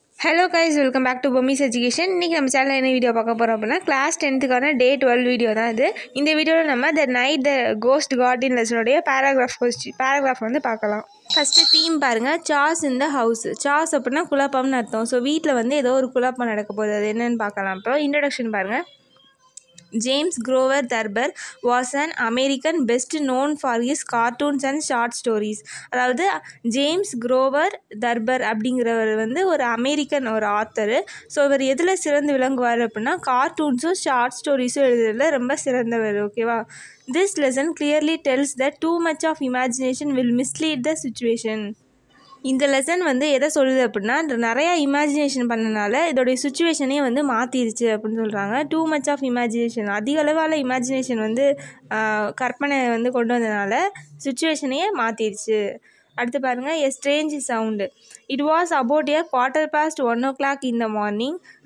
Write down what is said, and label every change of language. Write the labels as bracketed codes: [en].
[ta] Hello guys, welcome back to Bommi's education. இன்றைக்கி நம்ம சேனலில் என்ன வீடியோ பார்க்க போகிறோம் அப்படின்னா கிளாஸ் 10th டே 12 வீடியோ தான் இது. இந்த வீடியோவில் நம்ம த நைட் த கோஸ்ட் கார்டின் லெசனுடைய பேராகிராஃப் வந்து பார்க்கலாம். ஃபஸ்ட்டு தீம் பாருங்கள், [en] Chaos in the house. [ta] Sauce அப்படின்னா குழப்பம்னு அர்த்தம். ஸோ வீட்டில் வந்து ஏதோ ஒரு குழப்பம் நடக்க போகுது, அது என்னென்னு பார்க்கலாம். இப்போ இன்ட்ரடக்ஷன் பாருங்கள். [en] James Grover Thurber was an American best known for his cartoons and short stories. [ta] அதாவது ஜேம்ஸ் குரோவர் தர்பர் அப்படிங்கிறவர் வந்து ஒரு அமெரிக்கன் ஒரு ஆத்தரு. ஸோ இவர் எதில் சிறந்து விளங்குவார் அப்படின்னா கார்ட்டூன்ஸும் ஷார்ட் ஸ்டோரிஸும் எழுதுறதுல ரொம்ப சிறந்தவர். ஓகேவா? [en] This lesson clearly tells that too much of imagination will mislead the situation. [ta] இந்த லெசன் வந்து எதை சொல்லுது அப்படின்னா, நிறையா இமேஜினேஷன் பண்ணனால இதோடைய சுச்சுவேஷனே வந்து மாற்றிருச்சு அப்படின்னு சொல்கிறாங்க. [en] too much of imagination, [ta] அதிக அளவால் இமேஜினேஷன் வந்து கற்பனை வந்து கொண்டு வந்ததுனால சுச்சுவேஷனையே மாற்றிருச்சு. அடுத்து பாருங்கள், [en] A strange sound. It was about a 1:15 in the morning.